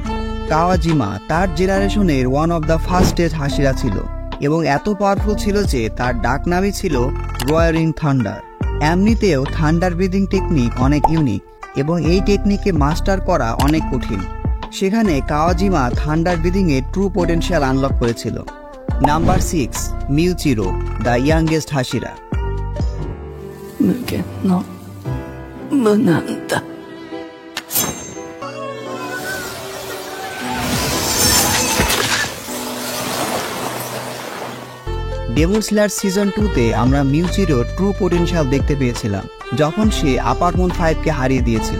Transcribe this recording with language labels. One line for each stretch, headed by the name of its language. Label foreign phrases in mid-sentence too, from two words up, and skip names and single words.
Bangla: কাওয়াজিমা তার জেনারেশনের
English: one of the fastest
Bangla: হাশিরা ছিল এবং এত পাওয়ারফুল ছিল যে তার ডাক নামই ছিল
English: roaring thunder.
Bangla: এমনিতেও
English: thunder breathing technique
Bangla: অনেক ইউনিক এবং এই টেকনিকে মাস্টার করা অনেক কঠিন। সেখানে কাওয়াজিমা
English: thunder breathing
Bangla: এর
English: true potential unlock
Bangla: করেছিল। নাম্বার 6, মিউচিরো
English: the youngest
Bangla: হাশিরা।
Japanese: 無限の無なんだ。
Bangla: ডেমন স্লেয়ার সিজন 2-তে আমরা মিউচিরোর
English: true potential
Bangla: দেখতে পেয়েছিলাম যখন সে
English: upper moon
Bangla: 5-কে হারিয়ে দিয়েছিল।